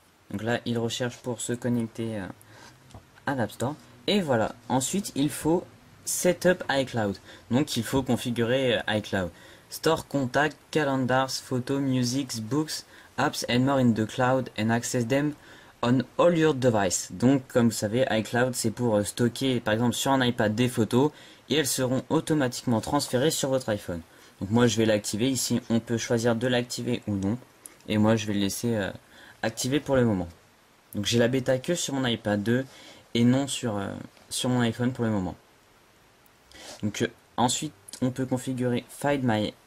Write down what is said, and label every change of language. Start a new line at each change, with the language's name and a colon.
French: Donc là il recherche pour se connecter à l'App Store. Et voilà, ensuite il faut Setup iCloud. Donc il faut configurer iCloud.
English: Store contact, calendars, photos, music, books, apps and more in the cloud and access them on all your devices.
French: Donc comme vous savez, iCloud c'est pour stocker par exemple sur un iPad des photos et elles seront automatiquement transférées sur votre iPhone. Donc moi je vais l'activer. Ici on peut choisir de l'activer ou non. Et moi je vais le laisser activer pour le moment. Donc j'ai la bêta que sur mon iPad 2 et non sur mon iPhone pour le moment. Donc ensuite on peut configurer Find